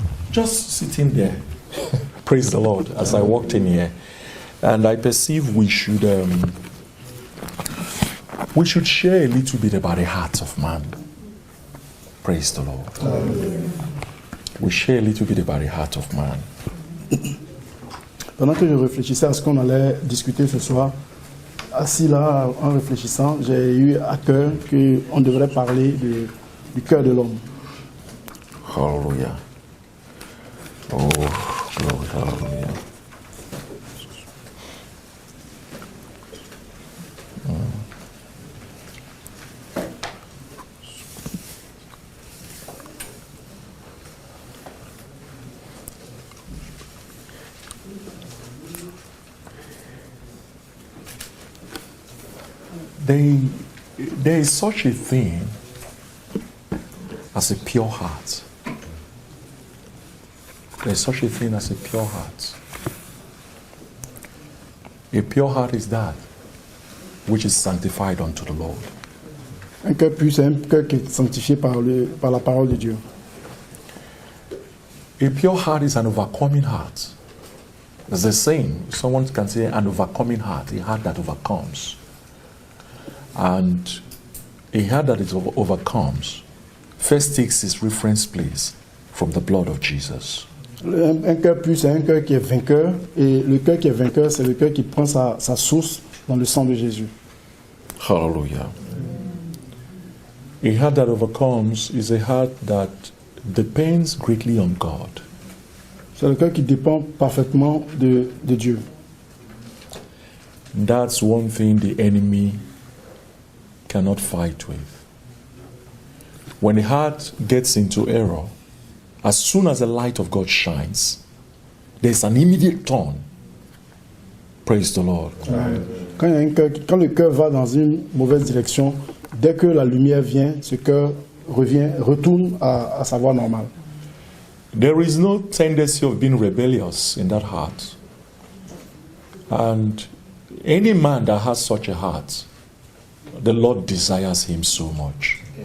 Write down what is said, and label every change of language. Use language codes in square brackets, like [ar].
[en] Just sitting there, praise the Lord, as I walked in here, and I perceive we should share a little bit about the heart of man. Praise the Lord. We share a little bit about the heart of man. [fr] Pendant que je réfléchissais à ce qu'on allait discuter ce soir, assis là en réfléchissant, j'ai eu à cœur qu'on devrait parler du cœur de l'homme. [en] Hallelujah. Oh, glory, hallelujah. There is such a thing as a pure heart. There is such a thing as a pure heart. A pure heart is that which is sanctified unto the Lord. [fr] Un cœur pur, c'est un cœur qui est sanctifié par la parole de Dieu. [en] A pure heart is an overcoming heart. There's a saying, someone can say an overcoming heart, a heart that overcomes. And a heart that is overcomes first takes its reference place from the blood of Jesus. [fr] Un cœur pur, c'est un cœur qui est vainqueur. Et le cœur qui est vainqueur, c'est le cœur qui prend sa source dans le sang de Jésus. [en] Hallelujah. A heart that overcomes is a heart that depends greatly on God. [fr] C'est le cœur qui dépend parfaitement de Dieu. [en] That's one thing the enemy cannot fight with. When the heart gets into error, as soon as the light of God shines, there's an immediate turn. Praise the Lord. [fr] Quand le cœur va dans une mauvaise direction, dès que la lumière vient, ce cœur retourne à sa voie normale. [en] There is no tendency of being rebellious in that heart. And any man that has such a heart, the Lord desires him so much.